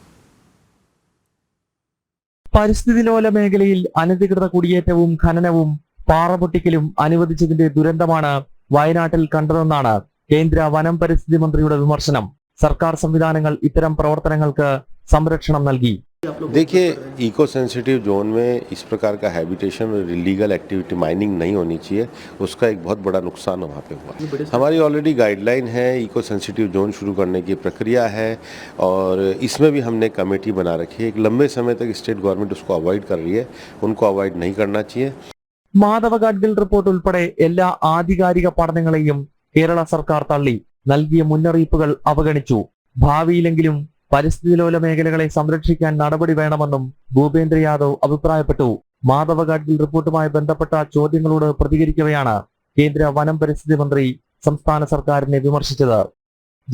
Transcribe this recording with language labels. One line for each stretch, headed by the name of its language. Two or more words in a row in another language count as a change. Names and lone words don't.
Malayalam: പരിസ്ഥിതിലോല മേഖലയിൽ അനധികൃത കുടിയേറ്റവും ഖനനവും പാറപൊട്ടിക്കലും അനുവദിച്ചതിന്റെ ദുരന്തമാണ് വയനാട്ടിൽ കണ്ടതെന്നാണ് കേന്ദ്ര വനം പരിസ്ഥിതി മന്ത്രിയുടെ വിമർശനം. സർക്കാർ സംവിധാനങ്ങൾ ഇത്തരം പ്രവർത്തനങ്ങൾക്ക് സംരക്ഷണം നൽകി.
Hindi: देखिए,
English: eco sensitive zone
Hindi: में इस प्रकार का हैबिटेशन और
English: illegal activity mining
Hindi: नहीं होनी चाहिए, उसका एक बहुत बड़ा नुकसान वहाँ पे हुआ। हमारी
English: already guideline
Hindi: है,
English: eco sensitive zone
Hindi: शुरू करने की प्रक्रिया है और इसमें भी हमने कमेटी बना रखी है। एक लंबे समय तक
English: state government
Hindi: उसको अवॉइड कर रही है, उनको अवॉइड नहीं करना चाहिए।
Malayalam: മാധവ ഗാഡ്ഗിൽ റിപ്പോർട്ട് ഉൾപ്പെടെ എല്ലാ ആധികാരിക പഠനങ്ങളെയും കേരള സർക്കാർ തള്ളി. നൽകിയ മുന്നറിയിപ്പുകൾ അവഗണിച്ചു. ഭാവിയിലെങ്കിലും പരിസ്ഥിതിലോല മേഖലകളെ സംരക്ഷിക്കാൻ നടപടി വേണമെന്നും ഭൂപേന്ദ്ര യാദവ് അഭിപ്രായപ്പെട്ടു. മാധവ ഗാഡ്ഗിൽ റിപ്പോർട്ടുമായി ബന്ധപ്പെട്ട ചോദ്യങ്ങളോട് പ്രതികരിക്കവെയാണ് കേന്ദ്ര വനം പരിസ്ഥിതി മന്ത്രി സംസ്ഥാന സർക്കാരിനെ വിമർശിച്ചത്.